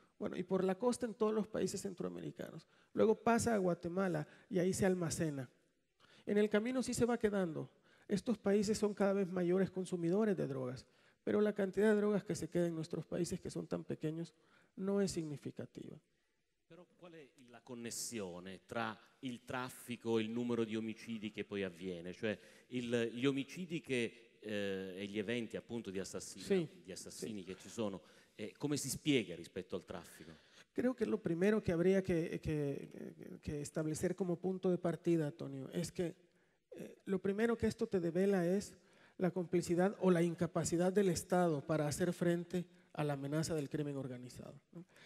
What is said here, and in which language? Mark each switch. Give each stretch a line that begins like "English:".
Spanish: Bueno, y por la costa en todos los países centroamericanos, luego pasa a Guatemala y ahí se almacena. En el camino sí se va quedando. Estos países son cada vez mayores consumidores de drogas, pero la cantidad de drogas que se queda en nuestros países que son tan pequeños no es significativa.
Italian: Però qual è la connessione tra il traffico e il numero di omicidi che poi avviene? Cioè gli omicidi e gli eventi appunto di assassini
Spanish: Sí.
Italian: che ci sono, come si spiega rispetto al traffico?
Spanish: Creo que lo primero que habría que establecer como punto de partida, Antonio, es que lo primero que esto te devela es la complicidad o la incapacidad del Estado para hacer frente a la amenaza del crimen organizado, ¿no?